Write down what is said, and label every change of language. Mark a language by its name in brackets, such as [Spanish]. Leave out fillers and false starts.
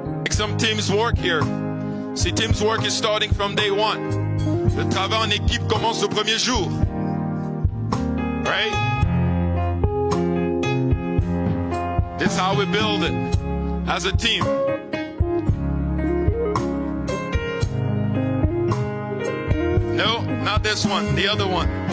[English] Some teams work here. See, teams work is starting from day one. [French] Le travail en équipe commence au premier jour. [English] Right? This is how we build it as a team. No, not this one, the other one.